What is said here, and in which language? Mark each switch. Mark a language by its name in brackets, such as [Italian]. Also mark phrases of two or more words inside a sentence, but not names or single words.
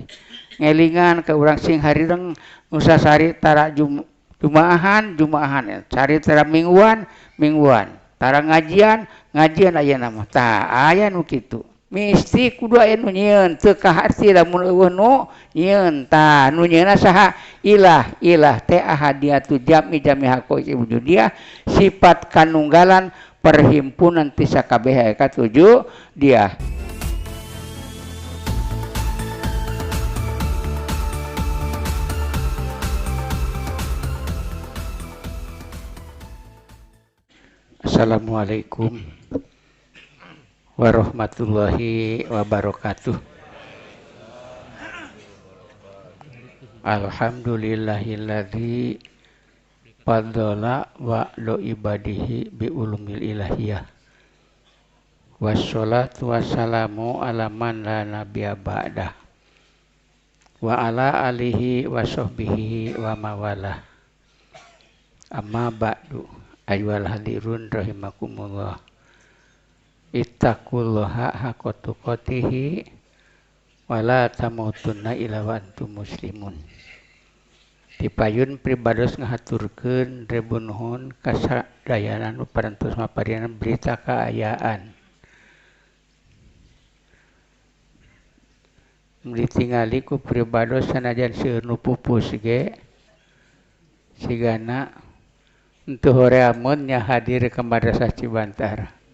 [Sundanese] Ngelingan ke urang sing harireng nu sasari tara jumaahan cari tara mingguan tara ngajian ayeuna mah tah aya nu kitu. Mesti kudu aya nu nyieun teu kaharti lamun eueuh nu nyieun tah nu nyieunna saha ilah teh [Arabic] أحدية جمع حق وجودية [Sundanese] sifat kanunggalan perhimpunan ti sakabeh ka tujuh dia. [Arabic] السلام عليكم ورحمة الله وبركاته. الحمد لله الذي فضل على عباده بالعلوم الإلهية. والصلاة والسلام على من لا نبي بعده. وعلى آله وصحبه وموالاه. أما بعد. أيها الحاضرون رحمكم الله. اتقوا الله حق تقاته ولا تموتن إلا وأنتم مسلمون. [Sundanese] Dipayun pribados ngahaturkeun rebu nuhun kasadayana nu parantos maparingan berita kaayaan. Ditingali ku pribados sanajan seueur nu pupus ge sigana henteu horeamun nya hadir ke Madrasah Cibantar.